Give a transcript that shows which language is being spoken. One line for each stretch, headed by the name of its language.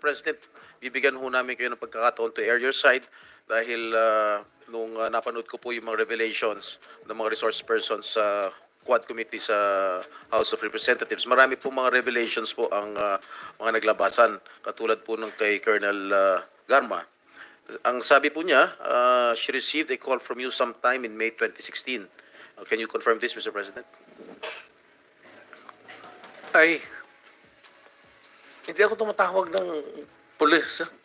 Filipino: President, bibigyan ho namin kayo ng pagkakataon
English: to air your side
Filipino: dahil nung napanood ko po yung mga revelations ng mga resource persons sa Quad Committee sa House of Representatives. Marami po mga revelations po ang mga naglabasan, katulad po ng kay Colonel Garma. Ang sabi po niya,
English: she received a call from you sometime in May 2016. Can you confirm this, Mr. President?
Filipino: Ay, hindi ako tumatawag ng pulis.